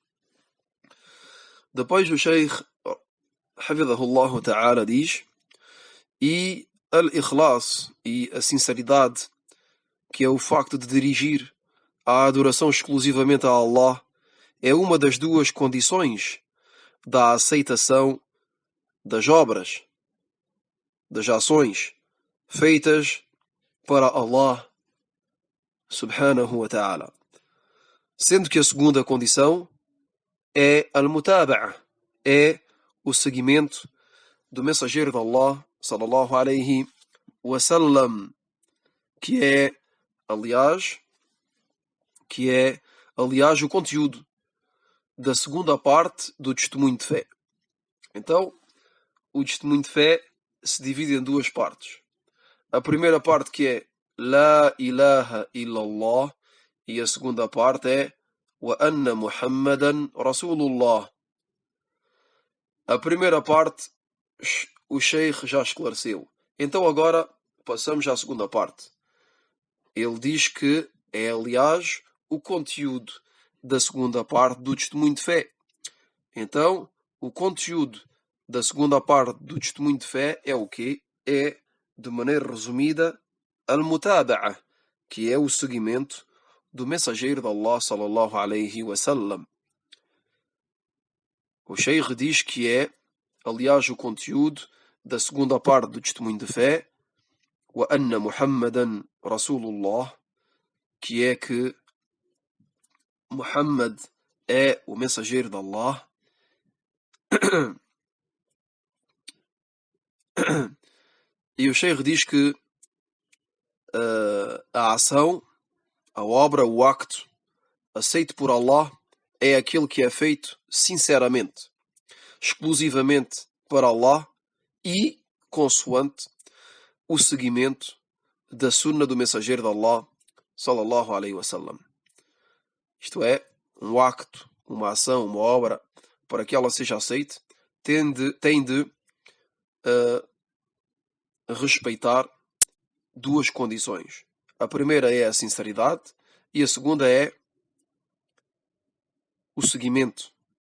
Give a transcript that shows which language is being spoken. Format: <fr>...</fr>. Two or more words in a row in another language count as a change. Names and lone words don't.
<pt>Depois o Sheikh</pt> <ar>حفظه الله تعالى</ar> <pt>diz: e al-ikhlas, e a sinceridade, que é o facto de dirigir a adoração exclusivamente a Allah, é uma das duas condições da aceitação das obras, das ações feitas para Allah</pt> <ar>سبحانه وتعالى.</ar> <pt>Sendo que a segunda condição é al-mutaba'a, é o seguimento do mensageiro de Allah</pt> <ar>صلى الله عليه وسلم,</ar> <pt>que é, aliás, o conteúdo da segunda parte do testemunho de fé. Então, o testemunho de fé se divide em duas partes. A primeira parte que é</pt> <ar>لا إله إلا الله,</ar> <pt>e a segunda parte é</pt> <ar>وأن محمدا رسول الله.</ar> <pt>A primeira parte o Sheikh já esclareceu. Então agora passamos à segunda parte. Ele diz que é, aliás, o conteúdo da segunda parte do testemunho de fé. Então, o conteúdo da segunda parte do testemunho de fé é o quê? É, de maneira resumida, al-mutaba'a, que é o seguimento do mensageiro de Allah</pt> <ar>صلى الله عليه وسلم.</ar> <pt>O Sheikh diz que é, aliás, o conteúdo da segunda parte do testemunho de fé,</pt> <ar>وأن محمدا رسول الله,</ar> <pt>que é que Muhammad é o mensageiro de Allah. E o Sheikh diz que a ação, a obra, o acto aceito por Allah é aquele que é feito sinceramente, exclusivamente para Allah e consoante o seguimento da sunna do mensageiro de Allah</pt> <ar>صلى الله عليه وسلم.</ar> <pt>Isto é, um acto, uma ação, uma obra, para que ela seja aceite, tem de respeitar duas condições. A primeira é a sinceridade e a segunda é o seguimento.</pt>